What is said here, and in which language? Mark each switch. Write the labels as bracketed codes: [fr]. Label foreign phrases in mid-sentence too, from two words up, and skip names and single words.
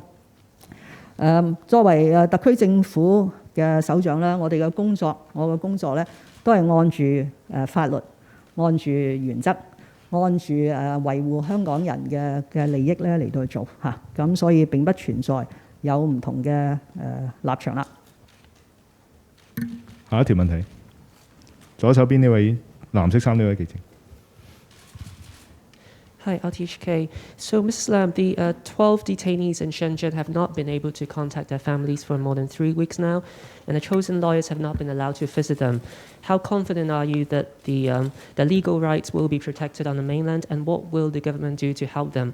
[yue] 作為特區政府嘅首長咧，我嘅工作咧都係按住法律、按住原則、按住維護香港人嘅利益咧嚟到去做嚇，咁所以並不存在有唔同嘅立場啦。下一條問題，左手邊呢位藍色衫呢位記者。 [en] Hi, TMHK. So, Mrs. Lam, the 12 detainees in Shenzhen have not been able to contact their families for more than 3 weeks now, and the chosen lawyers have not been allowed to visit them. How confident are you that their legal rights will be protected on the mainland, and what will the government do to help them?